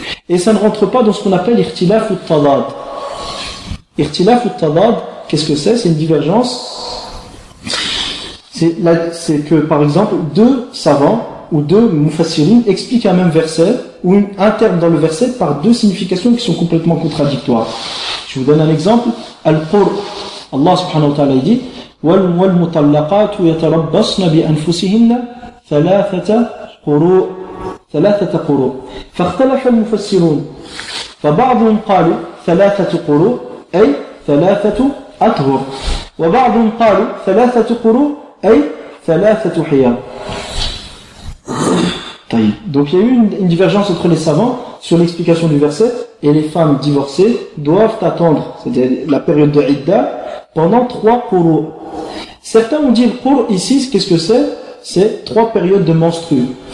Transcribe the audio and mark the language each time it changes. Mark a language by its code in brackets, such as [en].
[fr] Et ça ne rentre pas dans ce qu'on appelle ikhtilaf al-tadad. Ikhtilaf al-tadad, qu'est-ce que c'est? C'est une divergence. C'est que, par exemple, deux savants ou deux mufassirines expliquent un même verset ou un terme dans le verset par deux significations qui sont complètement contradictoires. Je vous donne un exemple. Al-Qur, Allah subhanahu wa ta'ala dit [ar] والمطلقات يتربصن بأنفسهن ثلاثة قروء فاختلف المفسرون فبعضهم قالوا ثلاثة قروء أي ثلاثة أطهر وبعضهم قالوا ثلاثة قروء أي ثلاثة حيام. طيب. [fr] Donc il y a eu une divergence entre les savants sur l'explication du verset, et les femmes divorcées doivent attendre, c'est-à-dire la période de Idda, pendant 3 qurou. Certains ont dit le qur ici, qu'est-ce que c'est? C'est 3 périodes de menstrues.